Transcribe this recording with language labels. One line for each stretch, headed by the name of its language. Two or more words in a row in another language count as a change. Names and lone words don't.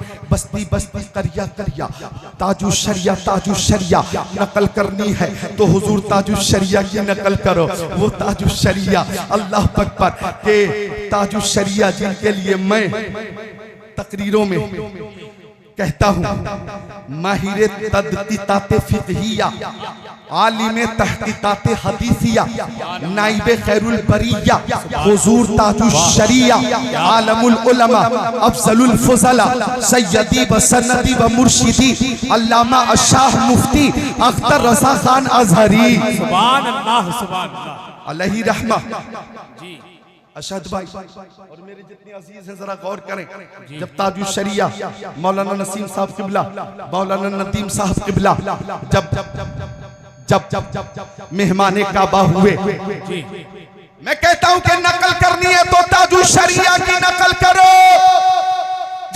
Hindi: बस्ती बस्ती करिया करिया ताजुश शरिया, ताजुश शरिया नकल करनी है तो हुजूर ताजुश शरिया की नकल करो। वो ताजुश शरिया,
Arabic: الله أكبر
Hindi: के ताजुश शरिया जिनके लिए मैं तकरीरों में कहता हूँ, माहिर तदकीकाते फिक़हिया, आलिम तहकीकाते हदीसिया, नाइबे खैरुल बरिया, हुजूर ताजुश शरिया, आलमुल उलमा, अफजलुल फुज़ला, सय्यदी व सन्नदी व मुर्शिदी, अल्लामा अशाह मुफ्ती अख्तर रज़ा खान अज़हरी,
Arabic: سبحان الله، سبحان الله, عليه رحمة.
Hindi: अशद भाई और मेरे जितने अजीज हैं जरा गौर करें, जब ताजुश शरिया मौलाना नसीम साहब किबला, मौलाना नदीम साहब किबला जब जब जब जब मेहमाने काबा हुए, मैं कहता हूं कि नकल करनी है तो ताजुश शरिया की नकल करो।